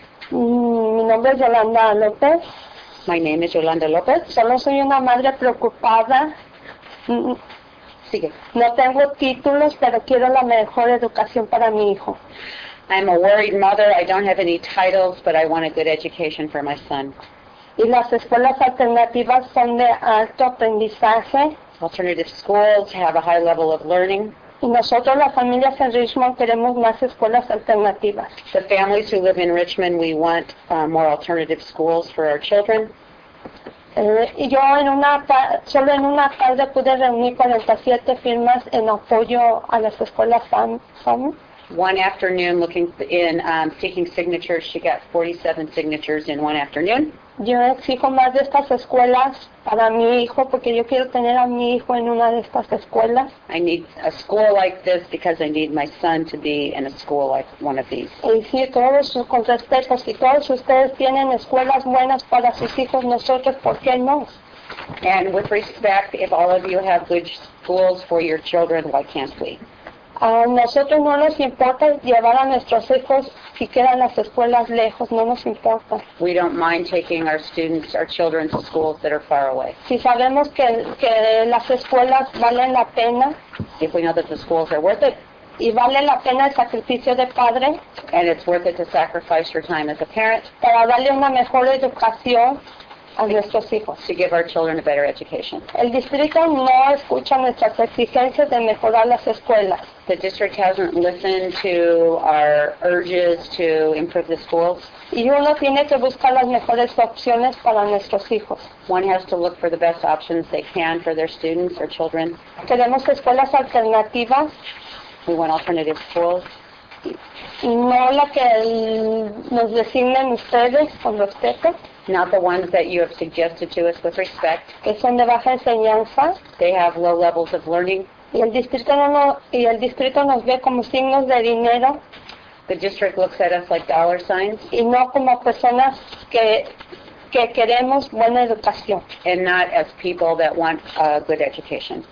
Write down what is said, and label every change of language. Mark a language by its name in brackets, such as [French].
[Spanish] Mi nombre es Yolanda López. [English] My name is Yolanda Lopez. [Spanish] Solo soy una madre preocupada. Sigue. No tengo títulos, pero quiero la mejor educación para mi hijo. [English] I'm a worried mother. I don't have any titles, but I want a good education for my son. [Spanish] Y las escuelas alternativas son de alto aprendizaje. [English] Alternative schools have a high level of learning. [Spanish] Y nosotros, las familias en Richmond, queremos más escuelas alternativas. [English] The families who live in Richmond, we want more alternative schools for our children. [Spanish] Y yo solo en una tarde pude reunir 47 firmas en apoyo a las escuelas FAM. [English] One afternoon, seeking signatures, she got 47 signatures in one afternoon. [Spanish] Yo exijo más de estas escuelas para mi hijo porque yo quiero tener a mi hijo en una de estas escuelas. [English] I need a school like this because I need my son to be in a school like one of these. [Spanish] Y sí, con respeto, si todos ustedes tienen escuelas buenas para sus hijos, nosotros, ¿por qué no? [English] And with respect, if all of you have good schools for your children, why can't we? [Spanish] A nosotros no nos importa llevar a nuestros hijos si quedan las escuelas lejos, no nos importa. [English] We don't mind taking our children to schools that are far away. [Spanish] Si sabemos que las escuelas valen la pena, [English] if we know that the schools are worth it, [Spanish] y vale la pena el sacrificio de padre, [English] and it's worth it to sacrifice your time as a parent, [Spanish] para darle una mejor educación a nuestros hijos. [English] To give our children a better education. [Spanish] El distrito no escucha nuestras exigencias de mejorar las escuelas. [English] The district hasn't listened to our urges to improve the schools. [Spanish] Y uno tiene que buscar las mejores opciones para nuestros hijos. [English] One has to look for the best options they can for their students or children. [Spanish] Queremos escuelas alternativas. [English] We want alternative schools. [Spanish] Y no la que nos designen ustedes con respeto. [English] Not the ones that you have suggested to us with respect. [Spanish] Que son de baja enseñanza. [English] They have low levels of learning. [Spanish] Y el distrito nos ve como signos de dinero. [English] The district looks at us like dollar signs. [Spanish] Y no como personas que queremos buena educación. [English] And not as people that want a good education.